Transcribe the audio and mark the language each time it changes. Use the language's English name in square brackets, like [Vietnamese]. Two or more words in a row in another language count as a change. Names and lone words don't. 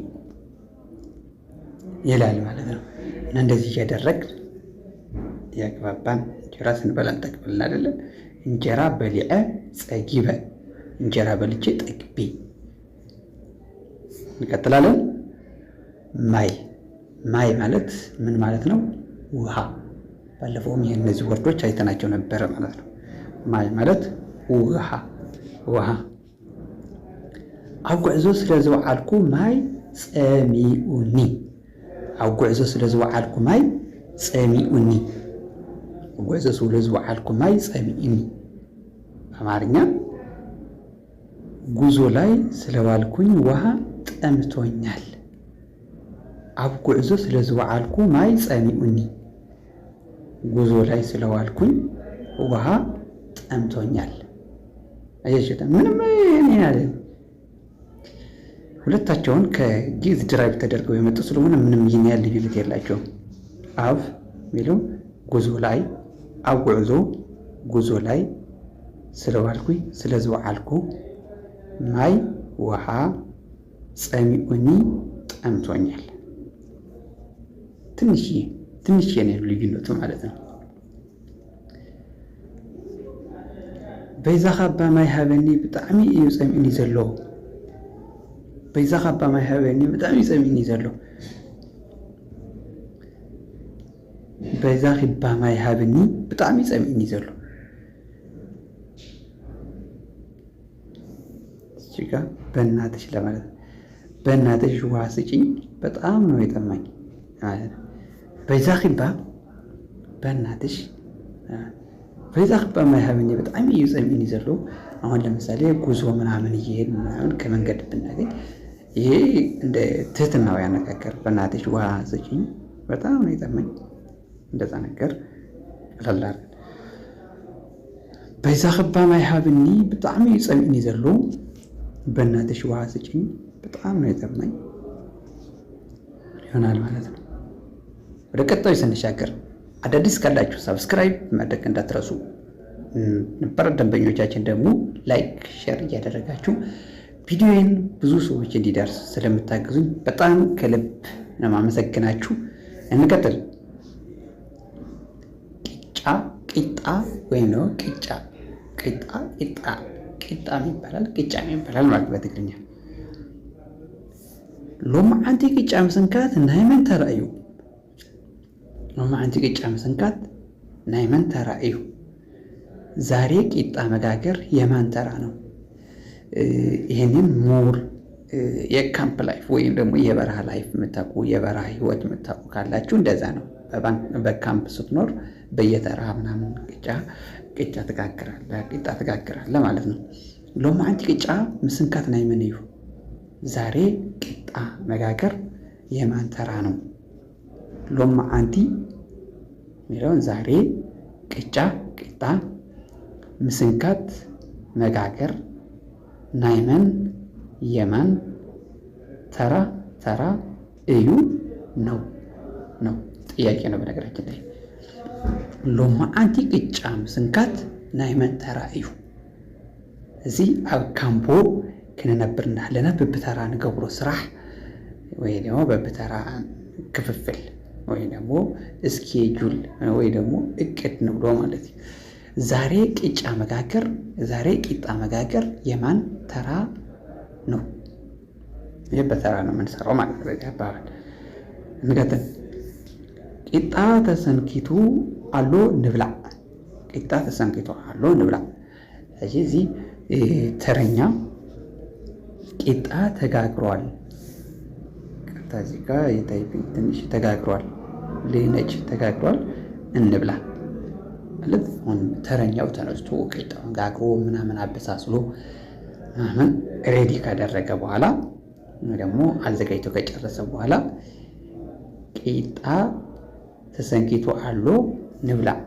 [Amharic] ይላል ማለት ነው። እና እንደዚህ እያደረግን ያግባባን እንጀራ ስንበላ እንጠግብልን አይደለም። [Tigrinya] እንጀራ በሊዐ ጸጊበ፣ [Amharic] እንጀራ በልቼ ጠግቤ። እንቀጥላለን። ማይ ማለት ምን ማለት ነው? ውሃ። ባለፈውም እነዚህ ወርዶች አይተናቸው ነበረ ማለት ነው። ማይ ማለት ውሃ። [Tigrinya] ኣብ ጉዕዞ ስለዝወዓልኩ ማይ ጸሚኡኒ፣ ኣብ ጉዕዞ ስለዝወዓልኩ ማይ ጸሚኡኒ፣ ጉዕዞ ስለዝወዓልኩ ማይ ጸሚኡኒ። በአማርኛ [Amharic] ጉዞ ላይ ስለዋልኩኝ ውሃ ጠምቶኛል። [Tigrinya] ኣብ ጉዕዞ ስለዝወዓልኩ ማይ ጸሚኡኒ፣ [Amharic] ጉዞ ላይ ስለዋልኩኝ ውሃ ጠምቶኛል። አየሽታ ምንም ያለ ሁለታቸውን ከጊዝ ድራይቭ ተደርገው የመጡ ስለሆነ ምንም ይህን ያህል ልዩነት የላቸውም። ኣብ ሚለው ጉዞ ላይ፣ ኣብ ጉዞ ላይ ስለዋልኩኝ ስለዝወዓልኩ፣ [Tigrinya] ማይ ውሃ፣ ጸሚኡኒ [Amharic] ጠምቶኛል። ትንሽ ነው ልዩነቱ ማለት ነው። [Tigrinya] በይዛ ካባ ማይ ሃበኒ ብጣዕሚ እዩ ጸሚኡኒ ዘሎ። በይዛ ካባ ማይ ሃበኒ ብጣዕሚ ጸሚኡኒ ዘሎ። በይዛ ካባ ማይ ሃበኒ ብጣዕሚ ጸሚኡኒ ዘሎ። [Amharic] እዚጋ በእናትሽ ለማለት በእናትሽ ውሃ ስጪኝ በጣም ነው የጠማኝ ማለት ነው። [Tigrinya] በይዛ ካባ [Amharic] በእናትሽ፣ [Tigrinya] በይዛ ካባ ማይ ሃበኒ በጣም እዩ ጸሚኡኒ ዘሎ። [Amharic] አሁን ለምሳሌ ጉዞ ምናምን እየሄድን ምናምን ከመንገድ ብናገኝ ይሄ እንደ ትህትናው ያነጋገር በእናትሽ ውሃ ስጪኝ በጣም ነው የጠማኝ፣ እንደዛ ነገር ቀላል አድርገን [Tigrinya] በይዛ ካባ ማይ ሃበኒ በጣም እዩ ጸሚኡኒ ዘሎ፣ [Amharic] በእናትሽ ውሃ ስጪኝ በጣም ነው የጠማኝ ይሆናል ማለት ነው። ወደ ቀጣዩ ስንሻገር አዳዲስ ካላችሁ ሰብስክራይብ ማድረግ እንዳትረሱ። ነባር ደንበኞቻችን ደግሞ ላይክ፣ ሼር እያደረጋችሁ ቪዲዮን ብዙ ሰዎች እንዲደርስ ስለምታግዙኝ በጣም ከልብ ነው የማመሰግናችሁ። እንቀጥል። ቂጣ ወይም ነው ቂጣ ይባላል ማለት በትግርኛ። [Tigrinya] ሎማዓንቲ ቂጫ ምስንካት ናይ መን ተራእዩ? ሎማዓንቲ ቂጫ ምስንካት ናይ መን ተራእዩ? [Amharic] ዛሬ ቂጣ መጋገር የማን ተራ ነው? ይህንን ሙር የካምፕ ላይፍ ወይም ደግሞ የበረሃ ላይፍ የምታውቁ የበረሃ ህይወት የምታውቁ ካላችሁ እንደዛ ነው። በካምፕ ስትኖር በየተራ ምናምን ቅጫ ትጋግራለህ ማለት ነው። [Tigrinya] ሎማ አንቲ ቅጫ ምስንካት ናይ መን እዩ? [Amharic] ዛሬ ቂጣ መጋገር የማን ተራ ነው? ሎማ አንቲ የሚለውን ዛሬ ቂጣ ምስንካት መጋገር ናይመን የማን ተራ እዩ ነው ጥያቄ ነው። በነገራችን ላይ [Tigrinya] ሎማ አንቲ ቅጫ ምስንካት ናይመን ተራ እዩ። እዚ ኣብ ካምፖ ክንነብር እንዳለና በብተራ ንገብሮ ስራሕ ወይ ደግሞ በብተራ ክፍፍል ወይ ደግሞ ስኬጁል ወይ ደግሞ እቅድ ንብሎ ማለት እዩ። [Amharic] ዛሬ ቂጣ መጋገር የማን ተራ ነው? ይህ በተራ ነው የምንሰራው ማለት ነው። ያባባል እንቀጥል። [Tigrinya] ቂጣ ተሰንኪቱ አሎ ንብላ። ቂጣ ተሰንኪቱ አሎ ንብላ። [Amharic] ስለዚህ ተረኛ ቂጣ ተጋግሯል። እዚህ ጋር የታይፒንግ ትንሽ ተጋግሯል፣ ልነጭ ተጋግሯል፣ እንብላ ማለት አሁን ተረኛው ተነስቶ ቂጣውን ጋግሮ ምናምን አበሳስሎ ምናምን ሬዲ ካደረገ በኋላ ደግሞ አዘጋጅቶ ከጨረሰ በኋላ [Tigrinya] ቂጣ ተሰንኪቶ አሎ ንብላ።